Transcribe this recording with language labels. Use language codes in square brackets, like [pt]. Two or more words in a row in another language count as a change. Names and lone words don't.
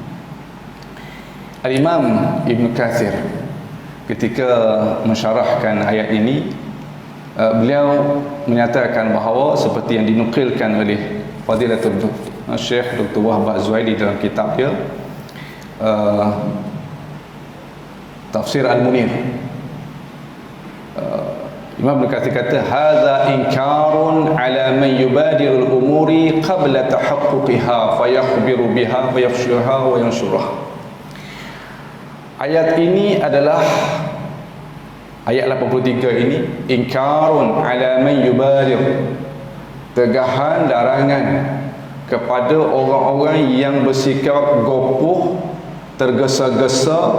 [ms] Al-Imam Ibn Katsir ketika mensyarahkan ayat ini, beliau menyatakan bahawa seperti yang dinukilkan oleh Fadilatul Syekh Dr. Wahbah Zuhaili dalam kitab dia Tafsir Al-Munir, Imam Ibn Katsir kata [ar] هذا إنكار على من يبادر الأمور قبل تحققها فيخبر بها ويفشيها وينشرها. [ms] Ayat ini adalah ayat 83 ini [ar] إنكار على من يبادر, [ms] tegahan larangan kepada orang-orang yang bersikap gopoh tergesa-gesa